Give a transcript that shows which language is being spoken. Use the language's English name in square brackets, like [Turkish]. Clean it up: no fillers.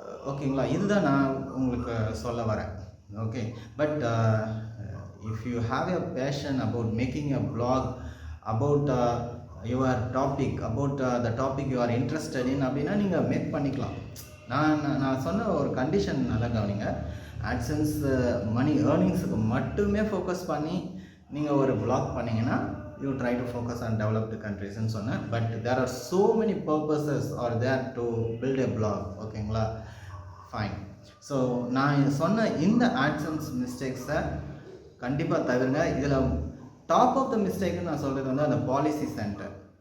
[Tamil] ஓகேங்களா? இதுதான் நான் உங்களுக்கு சொல்ல வரேன். [English] okay, but if you have a passion about making a blog about your topic, about the topic you are interested in [Tamil] அப்படின்னா நீங்கள் மேக் பண்ணிக்கலாம். நான் சொன்ன ஒரு கண்டிஷன் நல்லா கவனிங்க. AdSense மணி ஏர்னிங்ஸுக்கு மட்டுமே ஃபோக்கஸ் பண்ணி நீங்கள் ஒரு blog பண்ணிங்கன்னா [English] you try to focus on developed countries [Tamil] ன்னு சொன்னேன். [English] But there are so many purposes are there to build a blog. [Tamil] ஓகேங்களா? ஃபைன். ஸோ நான் சொன்ன இந்த AdSense மிஸ்டேக்ஸை கண்டிப்பாக தவிருங்க. இதில் டாப் ஆஃப் த மிஸ்டேக்குன்னு நான் சொல்கிறது வந்து அந்த பாலிசி சென்டர்.